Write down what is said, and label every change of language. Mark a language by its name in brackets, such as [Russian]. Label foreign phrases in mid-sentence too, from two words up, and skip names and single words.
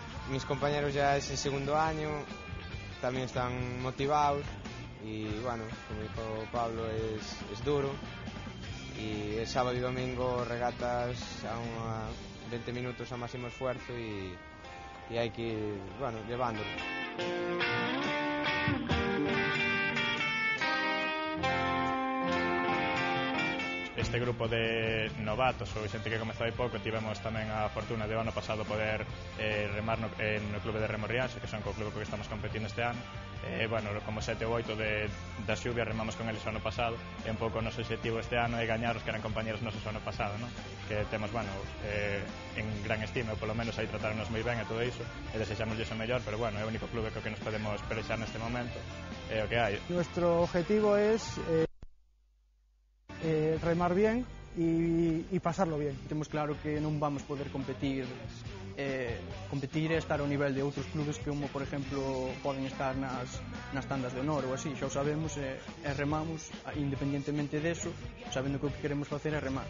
[Spanish] Mis compañeros ya es el segundo año, también están motivados y bueno, como dijo Pablo, es duro y el sábado y domingo regatas a 20 minutos a máximo esfuerzo y hay que ir, bueno, llevándolo. [Galician] Este grupo de novatos ou xente que comezou hai pouco, tivemos tamén a fortuna de ano pasado poder remar no clube de Remo Rianxo, que son co clube co que estamos competindo este ano. Bueno, como 7 ou 8 das Xubias remamos con eles o ano pasado, e un pouco o noso objetivo este ano é gañar os que eran compañeros nosos o ano pasado, ¿no? Que temos, bueno, en gran estima, ou polo menos aí tratarnos moi ben e todo iso, e desexamos o mellor, pero bueno, é o único clube co que nos podemos pelexar neste momento, é o que hai. [Spanish] Nuestro objetivo es remar bien y pasarlo bien. [Galician] Temos claro que non vamos poder competir e estar ao nivel de outros clubes que, como por exemplo, poden estar nas tandas de honor ou así, xa o sabemos e remamos independientemente deso, sabendo que o que queremos facer é remar.